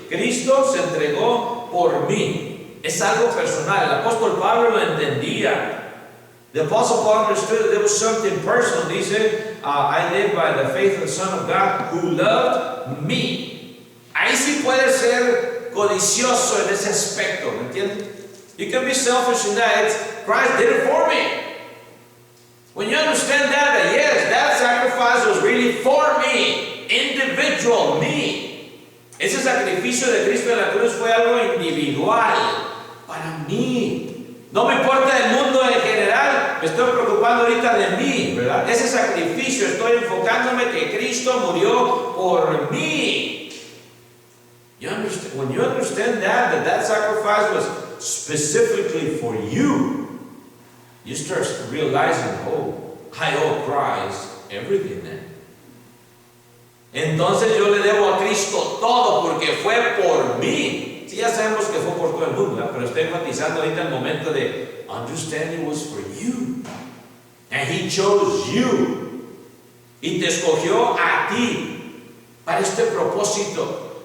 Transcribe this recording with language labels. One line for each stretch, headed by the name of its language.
Spanish: Cristo se entregó por mí. Es algo personal. El apóstol Pablo lo entendía.
English: The apostle Paul understood that there was something personal. Dice, I live by the faith of the Son of God who loved me.
Spanish: Ahí sí puede ser codicioso en ese aspecto, ¿me entiendes?
English: You can be selfish in that. Christ did it for me. When you understand that, yes, that sacrifice was really for me, individual, me.
Spanish: Ese sacrificio de Cristo en la cruz fue algo individual, para mí. No me importa el mundo en general, me estoy preocupando ahorita de mí, ¿verdad? Ese sacrificio, estoy enfocándome que Cristo murió por mí.
English: When you understand that sacrifice was specifically for you, you start realizing, I owe Christ everything then.
Spanish: Entonces yo le debo a Cristo todo porque fue por mí. Sí, ya sabemos que fue por todo el mundo, ¿verdad? Pero estoy enfatizando ahorita el momento de
English: understanding was for you. And He chose you.
Spanish: Y te escogió a ti para este propósito.